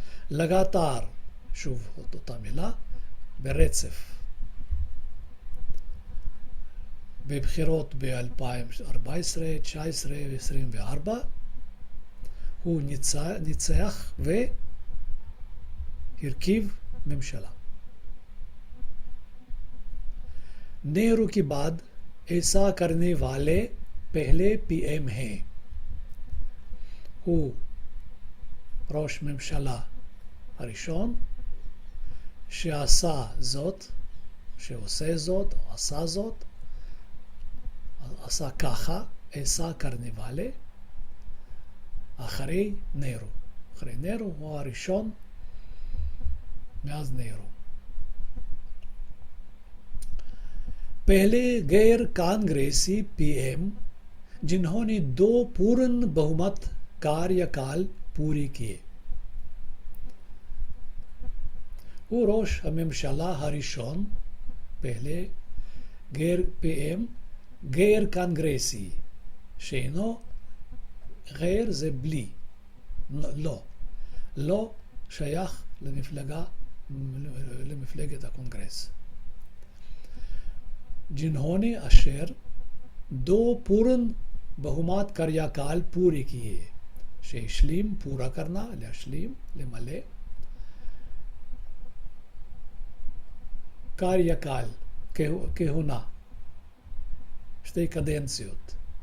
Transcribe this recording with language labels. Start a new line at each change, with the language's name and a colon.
Hebrew: לגטר, שוב אותה מילה, ברצף. בבחירות ב-2014, 19 ו-24 הוא ניצח והרכיב ממשלה.
Hindi: नेहरू के बाद ऐसा करने वाले पहले पीएम हैं.
Hebrew: הוא ראש ממשלה הראשון שעשה זאת, שעושה זאת, או עשה זאת, עשה ככה,
Hindi: ऐसा करने वाले,
Hebrew: אחרי נהרו. אחרי נהרו הוא הראשון מאז נהרו.
Hindi: पहले गैर कांग्रेसी पीएम जिन्होंने 2 पूर्ण बहुमत कार्यकाल पूरे किए.
Hebrew: הוא ראש הממשלה הראשון, פהלה, גר PM, גר קונגרסי, שאינו, גר זה בלי, לא, לא שייך למפלגת הקונגרס.
Hindi: जिन्होंने अशर 2 पूर्ण बहुमत कार्यकाल पूरे किए.
Hebrew: שהשלים,
Hindi: पूरा करना,
Hebrew: להשלים, למלא.
Hindi: कार्यकाल,
Hebrew: כהונה, 2 קדנציות.